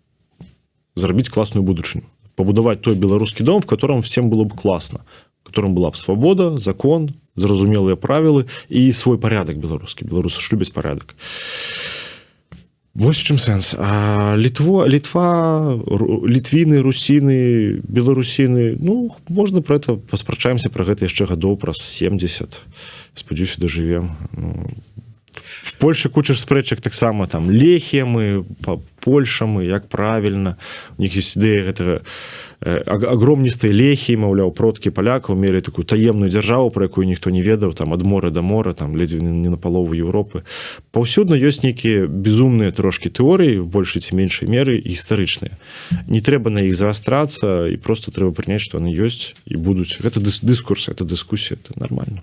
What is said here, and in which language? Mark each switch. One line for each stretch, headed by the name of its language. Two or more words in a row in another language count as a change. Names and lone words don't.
Belarusian: зрабіць класную будучыню пабудаваць той беларускі дом
Russian: в котором всем было бы класна в котором была б
Belarusian: свабода закон зразумелыя правілы і свой парядак беларускі беларусы ж любяць парядак вось чым сэнс а літва літвіны русіны беларусіны ну можна
Russian: про это
Belarusian: паспрачаемся про гэта яшчэ гадоў праз 70 спадзяюся дажывем
Russian: в Польше
Belarusian: куча спрэчак таксама там лехемы по Польшамы як правільна
Russian: у них есть
Belarusian: ідэя гэтага агромністыя лехі маўляў продкі палякаў мелі такую таемную дзяржаву про якую ніхто не ведаў там ад мора до мора там ледзьве не на палову Европы паўсюдна ёсць нейкія безумныя трошки тэорыі в большай ці меншай меры гістарычныя не трэба на іх заастрацца і просто трэба прыняць што яны ёсць і будуць гэта дыскурс это дыскусія
Russian: это нормально.